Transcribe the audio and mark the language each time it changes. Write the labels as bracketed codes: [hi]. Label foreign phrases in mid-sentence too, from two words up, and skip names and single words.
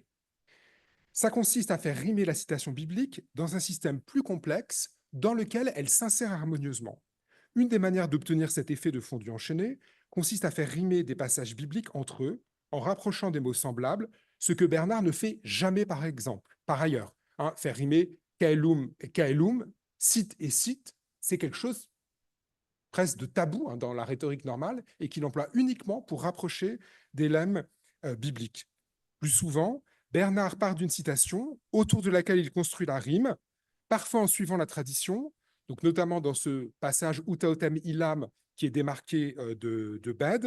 [fr] Ça consiste à faire rimer la citation biblique dans un système plus complexe dans lequel elle s'insère harmonieusement. Une des manières d'obtenir cet effet de fondu enchaîné consiste à faire rimer des passages bibliques entre eux en rapprochant des mots semblables ce que Bernard ne fait jamais par exemple. Par ailleurs, hein, faire rimer [la] caelum et caelum, [fr] cite et cite, c'est quelque chose presque de tabou hein, dans la rhétorique normale et qu'il emploie uniquement pour rapprocher des lemmes bibliques. Plus souvent, Bernard part d'une citation autour de laquelle il construit la rime, parfois en suivant la tradition, donc notamment dans ce passage [la] Utaotem Ilam [fr] qui est démarqué de Bède.